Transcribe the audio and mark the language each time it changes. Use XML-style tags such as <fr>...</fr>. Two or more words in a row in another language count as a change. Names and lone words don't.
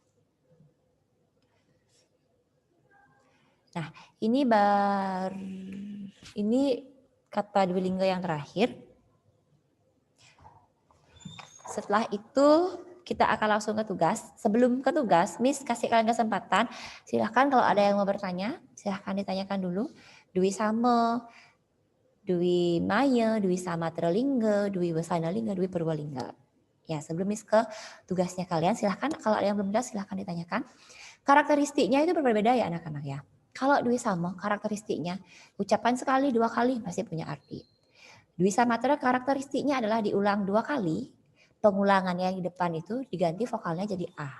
<id>Nah, ini kata Dwi Lingga yang terakhir. Setelah itu kita akan langsung ke tugas. Sebelum ke tugas, Miss kasih kalian kesempatan. Silahkan kalau ada yang mau bertanya, silahkan ditanyakan dulu. Dwi Sama, Dwi Maya, Dwi Samatra Lingga, Dwi Wasana Lingga, Dwi Purwolingga. Ya, sebelum Miss ke tugasnya kalian, silahkan kalau ada yang belum jelas silahkan ditanyakan. Karakteristiknya itu berbeda ya anak-anak ya. Kalau Dwi Sama karakteristiknya ucapan sekali 2 kali pasti punya arti. Dwi Samatra karakteristiknya adalah diulang 2 kali, pengulangan yang di depan itu diganti vokalnya jadi A.</id>